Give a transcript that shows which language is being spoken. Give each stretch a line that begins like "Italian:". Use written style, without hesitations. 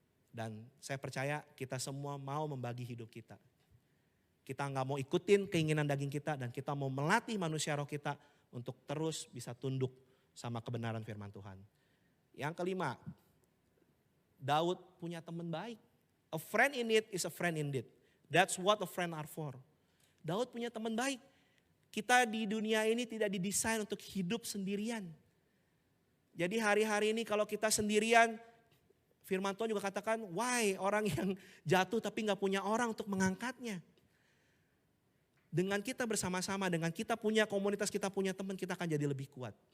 Indonesian: Dan saya percaya kita semua mau membagi hidup kita. Kita nggak mau ikutin keinginan daging kita dan kita mau melatih manusia roh kita untuk terus bisa tunduk sama kebenaran firman Tuhan. Yang kelima, Daud punya teman baik.
English: A friend in need is a friend indeed. That's what a friend are for.
Indonesian: Daud punya teman baik. Kita di dunia ini tidak didesain untuk hidup sendirian. Jadi hari-hari ini kalau kita sendirian, firman Tuhan juga katakan, why orang yang jatuh tapi gak punya orang untuk mengangkatnya. Dengan kita bersama-sama, dengan kita punya komunitas, kita punya teman, kita akan jadi lebih kuat.